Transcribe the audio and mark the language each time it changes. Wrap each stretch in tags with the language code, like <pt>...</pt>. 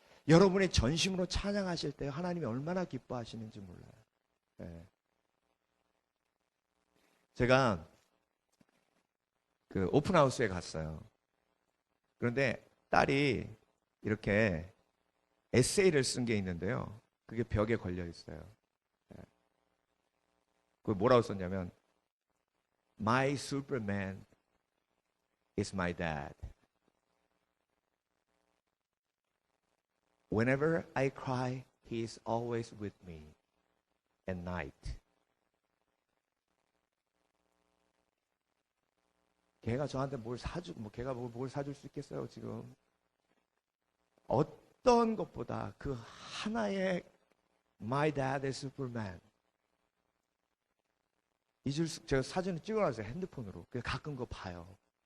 <ko>여러분이 전심으로 찬양하실 때 하나님이 얼마나 기뻐하시는지 몰라요. 제가 그 오픈하우스에 갔어요. 그런데 딸이 이렇게 에세이를 쓴 게 있는데요. 그게 벽에 걸려 있어요. 그걸 뭐라고 썼냐면,</ko> <en>My Superman is my dad. Whenever I cry, he is always with me at night.</en> <ko>걔가 저한테 뭘 사주고, 걔가 뭘 사줄 수 있겠어요, 지금. 어떤 것보다 그 하나의</ko> <en>My Dad is Superman.</en> <ko>제가 사진을 찍어놨어요, 핸드폰으로. 그래서 가끔 그거 봐요.</ko>